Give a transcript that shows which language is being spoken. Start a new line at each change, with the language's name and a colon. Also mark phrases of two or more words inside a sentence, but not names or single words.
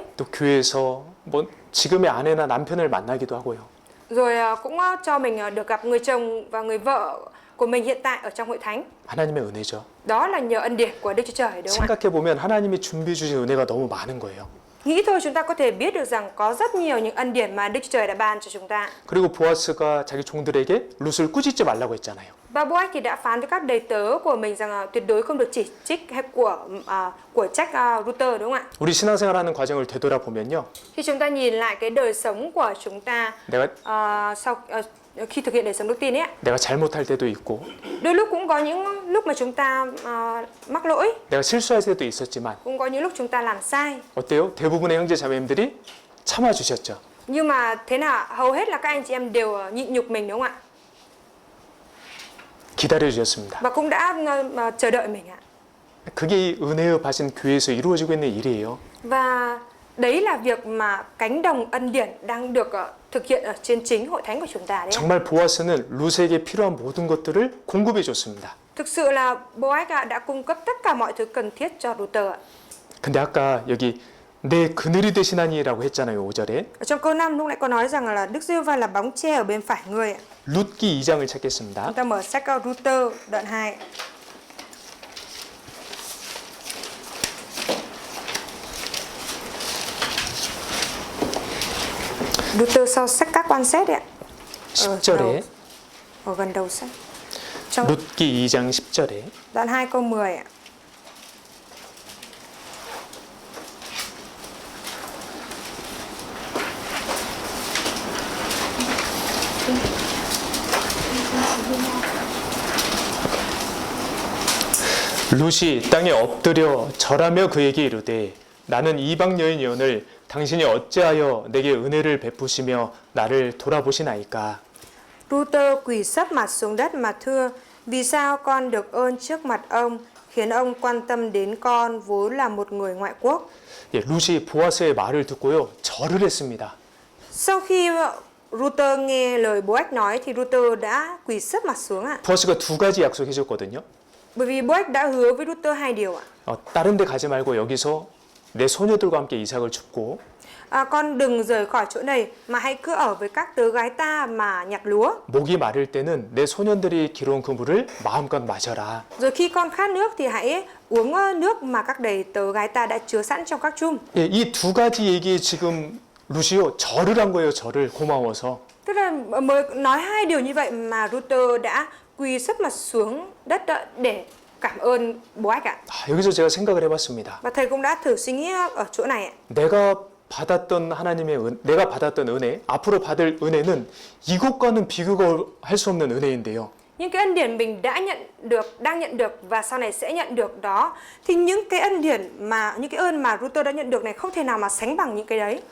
Korean: 또 교회에서 뭐 지금의 아내나 남편을 만나기도 하고요.
Vietnamese: Rồi cũng cho mình được gặp người chồng và người vợ của mình hiện tại ở trong hội thánh.
Korean: 하나님의 은혜죠.
Vietnamese: Đó là nhờ ân điển của Đức Chúa Trời, đúng không ạ?
Korean: 생각해 보면 하나님이 준비해 주신 은혜가 너무 많은 거예요.
Vietnamese: Nghĩ thôi chúng ta có thể biết được rằng có rất nhiều những ân điển mà Đức Chúa Trời đã ban cho chúng ta.
Korean: 그리고 보아스가 자기 종들에게 룻을 꾸짖지 말라고 했잖아요.
Vietnamese: Và Boaz thì đã phán với các đầy tớ của mình rằng tuyệt đối không được chỉ trích hay của trách Luther, đúng không ạ?
Korean: 우리 신앙생활하는 과정을 되돌아보면요.
Vietnamese: Khi chúng ta nhìn lại cái đời sống của chúng ta khi thực hiện đời sống đức tin ấy,
Korean: 내가 잘못할 때도 있고
Vietnamese: đôi lúc cũng có những lúc mà chúng ta mắc lỗi,
Korean: 내가 실수할 때도 있었지만
Vietnamese: cũng có những lúc chúng ta làm sai.
Korean: 어때요? 대부분의 형제 자매님들이 참아 주셨죠.
Vietnamese: Nhưng mà thế nào hầu hết là các anh chị em đều nhịn nhục mình, đúng không ạ?
Korean: 기다려 주셨습니다.
Vietnamese: Và cũng đã chờ đợi mình ạ.
Korean: 그게 이 은혜의 밭인 교회에서 이루어지고 있는 일이에요.
Vietnamese: Và đấy là việc mà cánh đồng ân điển đang được thực hiện ở trên chính hội thánh của chúng ta đấy.
Korean: 정말 보아스는 룻에게 필요한 모든 것들을 공급해 줬습니다.
Vietnamese: Thực sự là Boaz đã cung cấp tất cả mọi thứ cần thiết cho Luther ạ.
Korean: 근데 아까 여기 내 그늘이 되시나니라고 했잖아요. 5절에.
Vietnamese: Ở trong câu 5 lúc nãy có nói rằng là Đức Giê-hô-va là bóng che ở bên phải người ạ.
Korean: 룻기 2장을 찾겠습니다.
Vietnamese: Chúng ta mở sách Luther đoạn 2. Luther sau sách các quan xét đấy ạ.
Korean: 10절에
Vietnamese: Ở gần đầu sách. Trong
Korean: 룻기 2장 10절에
Vietnamese: đoạn 2 câu 10 ạ.
Korean: 룻이 땅에 엎드려 절하며 그에게 이르되 나는 이방 여인이오늘 당신이 어찌하여 내게 은혜를 베푸시며 나를 돌아보시나이까.
Vietnamese: Luther quỳ sấp mặt xuống đất mà thưa: vì sao con được ơn trước mặt ông, khiến ông quan tâm đến con vốn là một người ngoại quốc?
Korean: 예, 룻이 보아스의 말을 듣고요 절을 했습니다.
Vietnamese: Sau khi Luther nghe lời Boaz nói thì Luther đã quỳ sấp mặt xuống ạ.
Korean: 보아스가 두 가지 약속해줬거든요.
Vietnamese: Bởi vì Boaz đã hứa với Luther hai điều ạ.
Korean: 다른 데 가지 말고 여기서 내 소녀들과 함께 이삭을 줍고
Vietnamese: Con đừng rời khỏi chỗ này mà hãy cứ ở với các tớ gái ta mà nhặt lúa.
Korean: 목이 마를 때는 내 소년들이 길어온 그 물을 마음껏 마셔라.
Vietnamese: Rồi khi con khát nước thì hãy uống nước mà các đầy tớ gái ta đã chứa sẵn trong các chum.
Korean: 예, 이 두 가지 얘기에 지금 룻이요 절을 한 거예요. 절을 고마워서.
Vietnamese: Tức là mới nói hai điều như vậy mà Luther đã quỳ sấp mặt xuống đất để cảm ơn Boaz ạ.
Korean: 여기서 제가 생각을 해봤습니다.
Vietnamese: Và thầy cũng đã thử suy nghĩ ở chỗ này ạ.
Korean: 내가 받았던 내가 받았던 은혜, 앞으로 받을 은혜는 이것과는 비교가 할 수 없는 은혜인데요.
Vietnamese: Những cái ân điển mình đã nhận được, đang nhận được và sau này sẽ nhận được đó, thì những cái ân điển mà những cái ơn mà Luther đã nhận được này không thể nào mà sánh bằng những cái đấy.